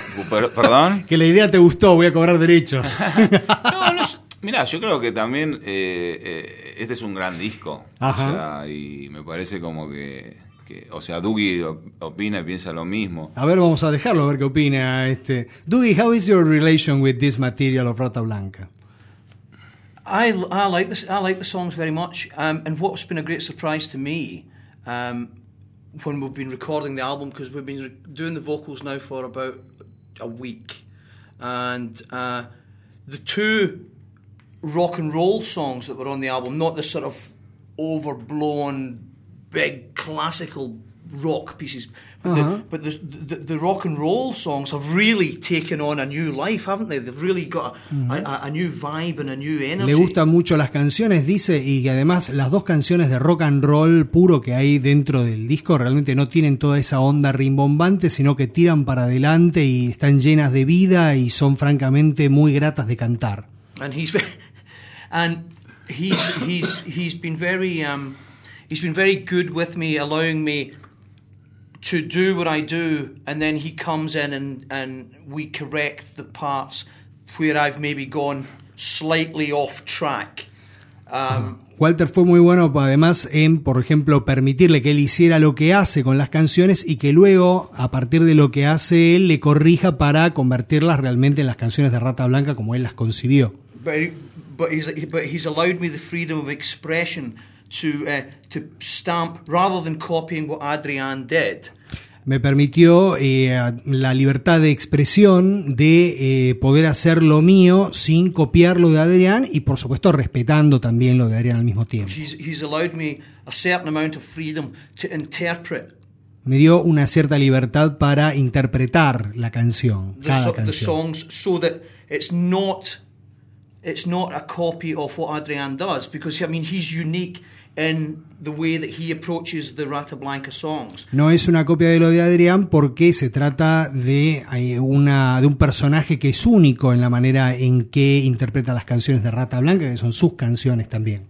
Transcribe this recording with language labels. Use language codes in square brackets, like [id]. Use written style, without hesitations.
[es] ¿Perdón? Que la idea te gustó, voy a cobrar derechos. Mirá, yo creo que también este es un gran disco. Ajá. O sea, y me parece como que... O sea, Dugi opina y piensa lo mismo. A ver, vamos a dejarlo a ver qué opina. [en] Dugi, how is your relation with this material of Rata Blanca? I like the songs very much. And what's been a great surprise to me when we've been recording the album, because we've been doing the vocals now for about a week, and the two rock and roll songs that were on the album, not the sort of overblown big classical rock pieces, but the rock and roll songs have really taken on a new life, haven't they? They've really got a new vibe and a new energy. [es] Le gustan mucho las canciones, dice, y además las dos canciones de rock and roll puro que hay dentro del disco realmente no tienen toda esa onda rimbombante, sino que tiran para adelante y están llenas de vida y son francamente muy gratas de cantar. [en] And he's been very good with me, allowing me to do what I do, and then he comes in and we correct the parts where I've maybe gone slightly off track. [es] Walter fue muy bueno además en, por ejemplo, permitirle que él hiciera lo que hace con las canciones y que luego, a partir de lo que hace él, le corrija para convertirlas realmente en las canciones de Rata Blanca como él las concibió. [en] But he's allowed me the freedom of expression to stamp rather than copying what Adrián did. [es] Me permitió la libertad de expresión de poder hacer lo mío sin copiar lo de Adrián y, por supuesto, respetando también lo de Adrián al mismo tiempo. [en] He's allowed me a certain amount of freedom to interpret. [es] Me dio una cierta libertad para interpretar la canción, [en] The songs, so that it's not a copy of what Adrián does, because I mean he's unique in the way that he approaches the Rata Blanca songs. [es] No es una copia de lo de Adrián porque se trata de un personaje que es único en la manera en que interpreta las canciones de Rata Blanca, que son sus canciones también.